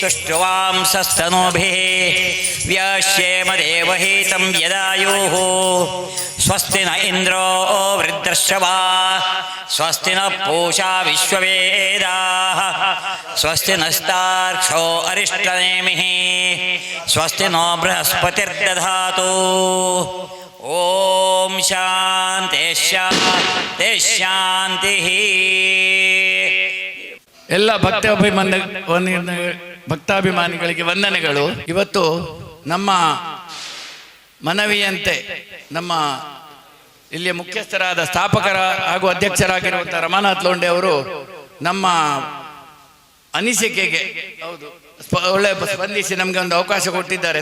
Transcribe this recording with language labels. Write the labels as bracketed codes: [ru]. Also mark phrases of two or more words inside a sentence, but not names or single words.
[sa] श्रुवांसस्तनूभिः व्याश्येम देवहितं यदायुः स्वस्ति न इन्द्रो वृद्धश्रवा स्वस्ति न पूषा विश्ववेदाः स्वस्ति नस्तार्क्ष्यो अरिष्टनेमिः स्वस्ति नो बृहस्पतिर्दधातु ಓಂ ಶಾಂತಿ ಶಾಂತಿ ಶಾಂತಿ. [kn] ಎಲ್ಲ ಭಕ್ತಾಭಿಮಾನಿಗಳಿಗೆ ವಂದನೆಗಳು. ಇವತ್ತು ನಮ್ಮ ಮನವಿಯಂತೆ ನಮ್ಮ ಇಲ್ಲಿಯ ಮುಖ್ಯಸ್ಥರಾದ ಸ್ಥಾಪಕರ ಹಾಗೂ ಅಧ್ಯಕ್ಷರಾಗಿರುವಂಥ ರಮಾನಾಥ್ ಲೋಂಡೆ ಅವರು ನಮ್ಮ ಅನಿಸಿಕೆಗೆ ಒಳ್ಳೆ ಸ್ಪಂದಿಸಿ ನಮಗೆ ಒಂದು ಅವಕಾಶ ಕೊಟ್ಟಿದ್ದಾರೆ.